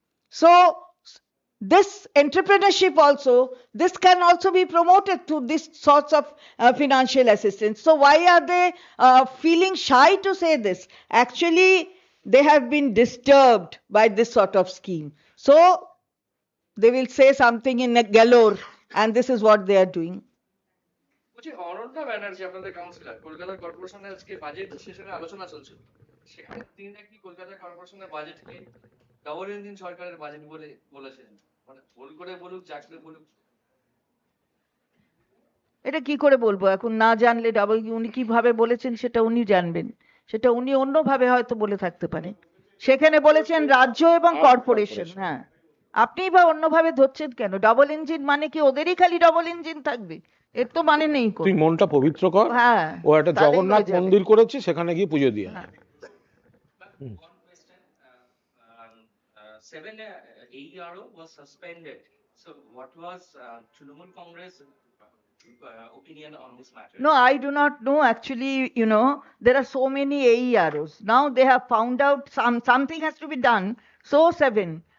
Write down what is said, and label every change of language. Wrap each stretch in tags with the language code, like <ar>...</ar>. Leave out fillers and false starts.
<en>So this entrepreneurship also, this can also be promoted through this sorts of financial assistance. So why are they feeling shy to say this? Actually, they have been disturbed by this sort of scheme. So they will say something in a galore, and this is what they are doing.</en> <bn>বলছি অনন্যা ব্যানার্জি আপনাদের councillor Kolkata কর্পোরেশনের আজকে budget সেশনে আলোচনা চলছে, সেখানে তিনি নাকি কলকাতা কর্পোরেশনের বাজেটকে ডবল ইঞ্জিন সরকারের বাজেট বলে বলেছেন, মানে ভুল করে বলুক যা করে বলুক। এটা কি করে বলবো এখন, না জানলে উনি কিভাবে বলেছেন সেটা উনি জানবেন, সেটা উনি অন্যভাবে হয়তো বলে থাকতে পারে। সেখানে বলেছেন রাজ্য এবং কর্পোরেশন। হ্যাঁ, আপনি বা অন্যভাবে ধরছেন কেন? ডবল ইঞ্জিন মানে কি ওদেরই খালি ডবল ইঞ্জিন থাকবে? এর তো মানে নেই। তুই মনটা পবিত্র কর। হ্যাঁ, ও একটা জগন্নাথ মন্দির করেছে, সেখানে গিয়ে পুজো দিয়ে।</bn> <en>One question, 7 AERO was suspended. So what was Trinamool Congress opinion on this matter? No, I do not know. Actually, there are so many AEROs. Now they have found out something has to be done. So 7.</en>